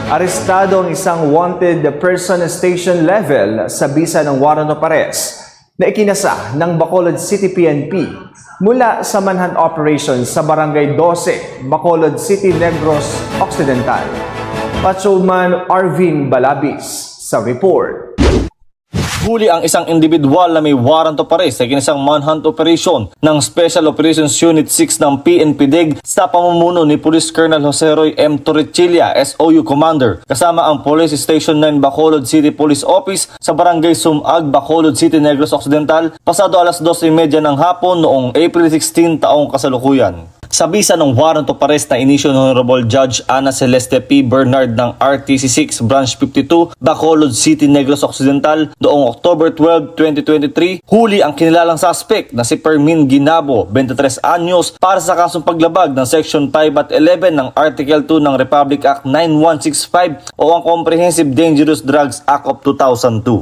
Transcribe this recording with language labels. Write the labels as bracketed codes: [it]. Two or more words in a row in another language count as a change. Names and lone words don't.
[tl] Arestado ang isang [en] wanted person station level [tl] sa bisa ng [en] warrant of arrest [tl] na ikinasa ng Bacolod City PNP mula sa [en] manhunt operation [tl] sa Barangay 12, Bacolod City, Negros Occidental. Patrolman Arvin Balabis sa report. Huli ang isang individual na may [en] warrant of arrest [tl] sa ikinasang [en] manhunt operation [tl] ng Special Operations Unit 6 ng PNP-DIG sa pamumuno ni Police Colonel Jose Roy M. Torrechilla, SOU Commander, kasama ang Police Station 9 Bacolod City Police Office sa Barangay Sumag, Bacolod City, Negros Occidental, pasado alas 12:30 ng hapon noong April 16 taong kasalukuyan. Sa bisa ng [en] warrant of arrest [tl] na inisyo ng Honorable Judge Ana Celeste P. Bernard ng RTC 6 Branch 52, Bacolod City, Negros Occidental noong October 12, 2023, huli ang kinilalang suspect na si Permin Ginabo, 23 anyos, para sa kasong paglabag ng Section 5 at 11 ng Article 2 ng Republic Act 9165 o ang Comprehensive Dangerous Drugs Act of 2002.